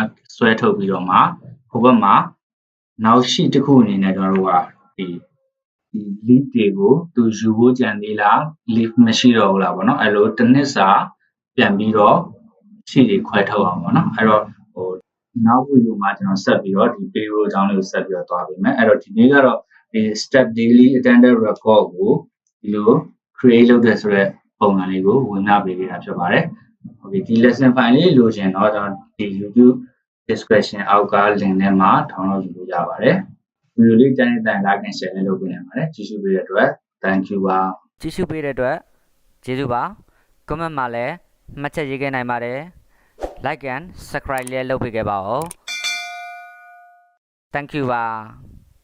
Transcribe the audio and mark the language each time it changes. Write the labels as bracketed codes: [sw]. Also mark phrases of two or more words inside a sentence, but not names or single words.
[my] ဆွဲထုတ်ပြီးတော့မှဟိုဘက်မှာနောက်ရှိတစ်ခုအနေနဲ့ကျွန်တော်တို့ကဒီ lead တွေကိုသူယူဖို့ကြံသေးလား lead မရှိတော့ဘူးလားပေါ့နော်အဲ့လိုတစ် နှစ်စာပြန်ပြီးတော့ရှိတွေခွဲထုတ်အောင်ပေါ့နော်အဲ့တော့နောက် video မှာကျွန်တော်ဆက်ပြီးတော့ဒီ payroll အကြောင်းလေးကိုဆက်ပြီးတော့သွားပေးမယ်အဲ့တော့ဒီနေ့ကတော့ဒီ [en] step daily attended record [my] ကိုဒီလို create လုပ်တဲ့ဆိုတဲ့ပုံစံလေးကိုဝင်ပြပေးခဲ့တာဖြစ်ပါတယ်။ Okay ဒီ [en] lesson file [my] လေးလိုချင်တော့ကျွန်တော်ဒီ [en] YouTube description [my] အောက်က link ထဲမှာ download လုပ်လို့ရပါတယ်။ video လေးကြိုက်တဲ့ [en] like and share [my] လေးလုပ်ပေးနိုင်ပါတယ်။ကြည့်ရှုပေးတဲ့အတွက် [en] thank you [my] ပါ ။ကြည့်ရှုပေးတဲ့အတွက်ကျေးဇူးပါ။ comment မှာလည်းမှတ်ချက်ရေးခဲ့နိုင်ပါတယ်။ [en] like and subscribe [my] လည်းလုပ်ပေးခဲ့ပါဦး။ [en] thank you [my] ပါ